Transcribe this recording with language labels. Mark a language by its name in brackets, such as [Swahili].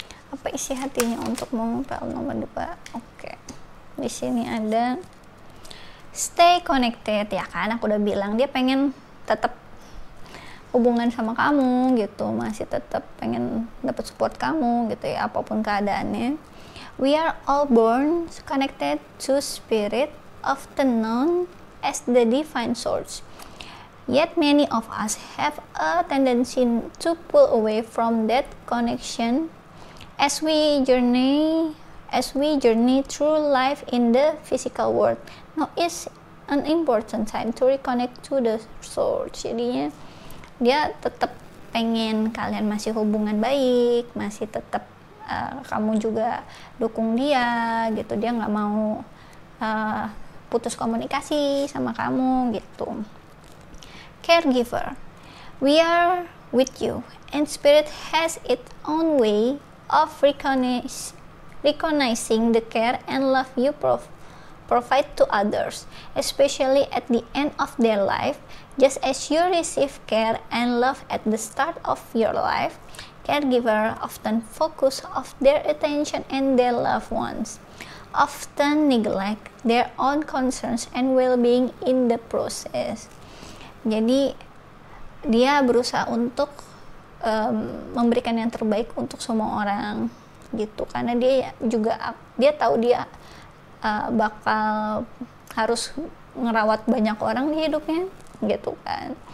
[Indonesian] Apa isi hatinya untukmu, pile nomor 2? Oke. Di sini ada [English] stay connected, [Indonesian] ya kan, aku udah bilang dia pengen tetap hubungan sama kamu gitu, masih tetap pengen dapat support kamu gitu ya, apapun keadaannya. [English] We are all born connected to spirit, often known as the divine source. Yet many of us have a tendency to pull away from that connection as we journey through life in the physical world. Now is an important time to reconnect to the source. [Indonesian] Jadinya dia tetap pengen kalian masih hubungan baik, masih tetap kamu juga dukung dia gitu, dia nggak mau putus komunikasi sama kamu gitu. [English] Caregiver, we are with you, and spirit has its own way of recognizing the care and love you provide to others, especially at the end of their life. Just as you receive care and love at the start of your life, caregiver often focus of their attention and their loved ones, often neglect their own concerns and well-being in the process. [Indonesian] Jadi dia berusaha untuk memberikan yang terbaik untuk semua orang gitu, karena dia tahu dia bakal harus ngerawat banyak orang di hidupnya gitu kan.